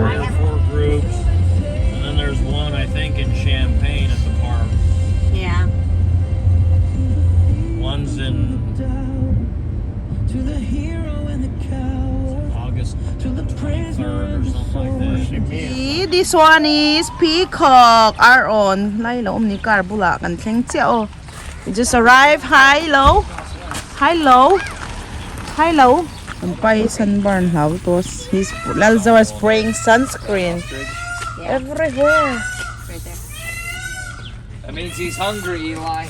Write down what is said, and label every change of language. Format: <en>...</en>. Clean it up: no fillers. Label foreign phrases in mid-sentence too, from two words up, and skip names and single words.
<en>There are 4 groups, and then there's one I think in Champaign at the park. Yeah. One's in August 23rd or something like that. this one is peacock our own</en> <lus>lai lo ni car bula kan thleng che o.</lus> <en>We just arrived. Hi low. And by sunburn how it was. He's Lalza was spraying sunscreen everywhere. Right there. That means he's hungry, Eli.</en>